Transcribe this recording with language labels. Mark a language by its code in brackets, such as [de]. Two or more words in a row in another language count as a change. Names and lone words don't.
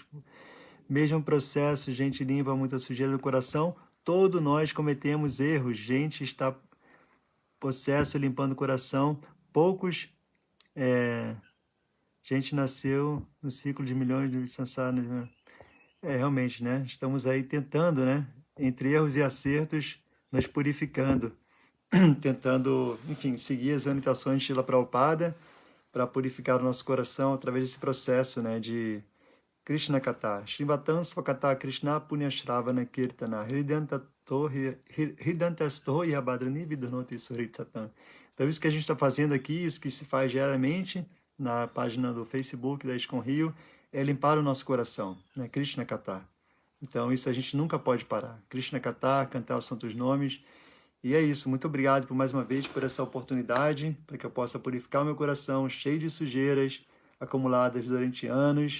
[pt] Mesmo processo, gente limpa muita sujeira do coração, todos nós cometemos erros, gente está possesso limpando o coração, poucos, gente nasceu no ciclo de milhões de sansaras, né? Realmente, né? Estamos aí tentando, né? Entre erros e acertos, nos purificando, tentando, enfim, seguir as orientações de Srila Prabhupada para purificar o nosso coração através desse processo, né? De Krishna Kata. [sa] शृण्वतां स्वकथाः कृष्णः पुण्यश्रवण कीर्तनः हृद्यन्तःस्थो ह्यभद्राणि विधुनोति सुहृत्सताम्. [pt] Então, isso que a gente está fazendo aqui, isso que se faz diariamente na página do Facebook da ISKCON Rio, é limpar o nosso coração, né? Krishna Kata. Então, isso a gente nunca pode parar. Krishna Kata, cantar os santos nomes. E é isso. Muito obrigado por mais uma vez por essa oportunidade, para que eu possa purificar o meu coração cheio de sujeiras acumuladas durante anos.